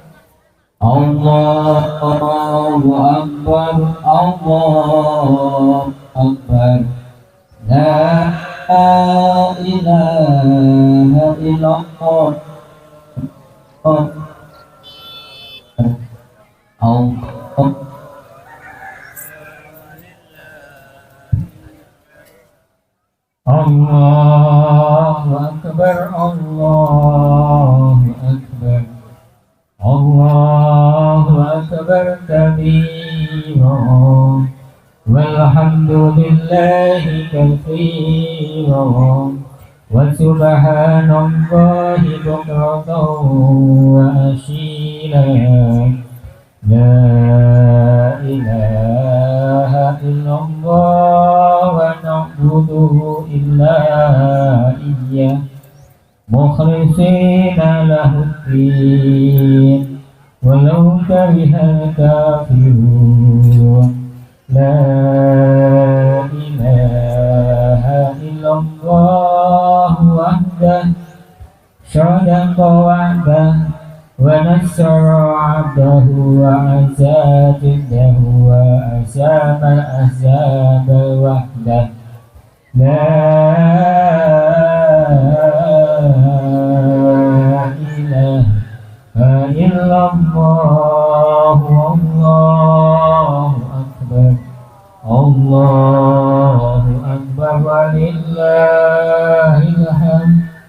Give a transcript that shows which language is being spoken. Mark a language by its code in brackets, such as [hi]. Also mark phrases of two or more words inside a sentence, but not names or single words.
[ar] الله أكبر، الله أكبر، لا إله إلا الله، الله أكبر، الله أكبر, الله أكبر كبيرا, والحمد لله كثيرا، وسبحان الله بكرة وأصيلا، لا إله إلا الله ونعبد إلا إياه مخلصين له الدين ولو كره الكافرون. لا إله إلا الله وحده صدق وعده ونصر عبده وأعز جنده وهزم الأحزاب وحده. لا إله إلا الله، الله أكبر، الله أكبر، ولله الحمد.